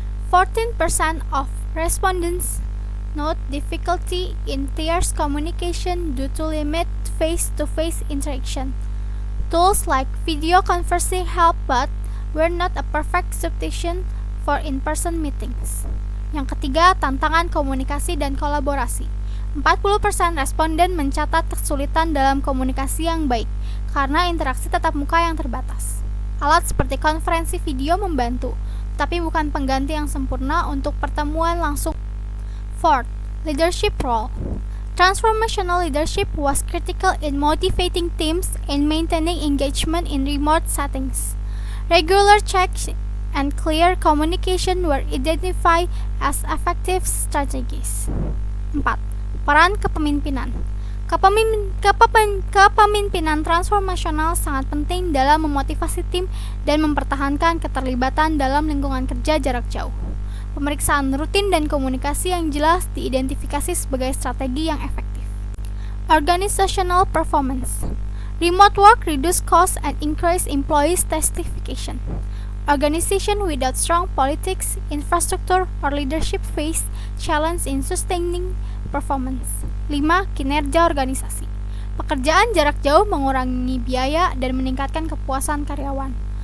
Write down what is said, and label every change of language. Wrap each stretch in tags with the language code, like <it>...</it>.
<en>14% of respondents note difficulty in peers communication due to limited face-to-face interaction. Tools like video conferencing help, but were not a perfect substitution for in-person meetings.</en> <id>Yang ketiga, tantangan komunikasi dan kolaborasi. 40% responden mencatat kesulitan dalam komunikasi yang baik karena interaksi tatap muka yang terbatas. Alat seperti konferensi video membantu, tapi bukan pengganti yang sempurna untuk pertemuan langsung.</id> <en>Fourth, leadership role. Transformational leadership was critical in motivating teams and maintaining engagement in remote settings. Regular checks and clear communication were identified as effective strategies.</en> <id>4. Peran kepemimpinan. Kepemimpinan transformasional sangat penting dalam memotivasi tim dan mempertahankan keterlibatan dalam lingkungan kerja jarak jauh. Pemeriksaan rutin dan komunikasi yang jelas diidentifikasi sebagai strategi yang efektif.</id> <en>Organizational performance. Remote work reduce costs and increase employees' satisfaction. Organization without strong politics, infrastructure, or leadership face challenge in sustaining performance.</en> <id>5. Kinerja organisasi. Pekerjaan jarak jauh mengurangi biaya dan meningkatkan kepuasan karyawan.</id>